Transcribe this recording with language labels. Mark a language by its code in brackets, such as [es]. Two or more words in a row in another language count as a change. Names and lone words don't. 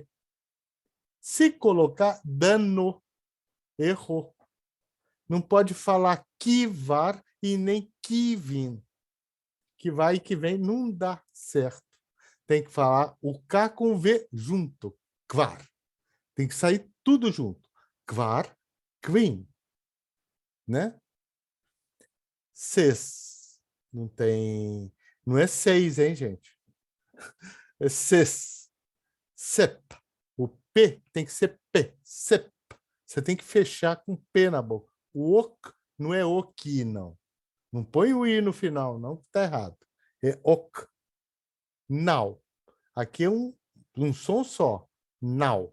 [pt] Se colocar, danou. Errou. Não pode falar kivar e nem kivin. Que vai e que vem não dá certo. Tem que falar o K com o V junto. Kvar. Tem que sair tudo junto. [eo] Kvar, kvin. [pt] Né? Ses. Não tem... Não é 6, hein, gente? [eo] É ses. Sep. [pt] O P tem que ser P. Sep. Você tem que fechar com P na boca. O ok não é oki, não. Não põe o i no final, não, que está errado. É ok. Now. Aqui é um som só. Now.